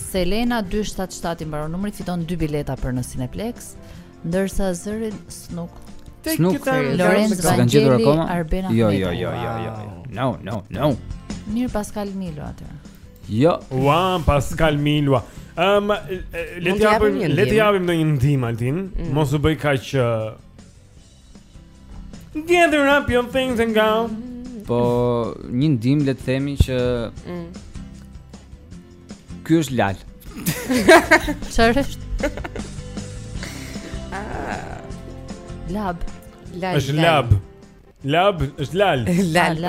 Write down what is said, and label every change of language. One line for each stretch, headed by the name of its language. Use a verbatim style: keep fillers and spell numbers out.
Albanian: Selena dy shtatë shtatë i mbaron numrin, fiton dy bileta për në Cineplex, ndërsa zërin Snuk. Snuk Lorenz Vangjeli, Arben Ahmeta. Jo, jo, jo, jo, jo.
English: No, no, no.
Albanian: Mirë Pascal Milo atëherë. Jo, ua Pascal Milo. Ëm um, le të japim le të japim ndonjë ndim Altin, mm. mos u bëj kaq uh,
English: gather up your things and go.
Albanian: Po, një ndim le të themi që mm. ky është lal. Çfarë është? Ah. Lab. Lal. Është lab. Lab është lal. Lal.